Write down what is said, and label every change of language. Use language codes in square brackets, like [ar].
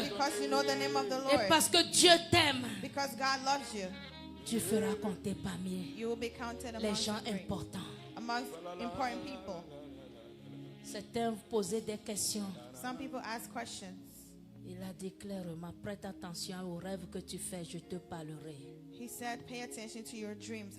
[en] Because you know the name of the [fr] Et [en] Lord. [fr] parce que Dieu t'aime. [en] Because God loves you. [fr] Tu feras compter parmi [en] You will be counted [fr] les [en] amongst [fr] gens [en] the great. [fr] importants. [en] Amongst important people. [fr] Certains posaient des questions. [en] Some people ask questions. [fr] Il a dit clairement, prête attention aux rêves que tu fais, je te parlerai. [en] He said, pay attention to your dreams.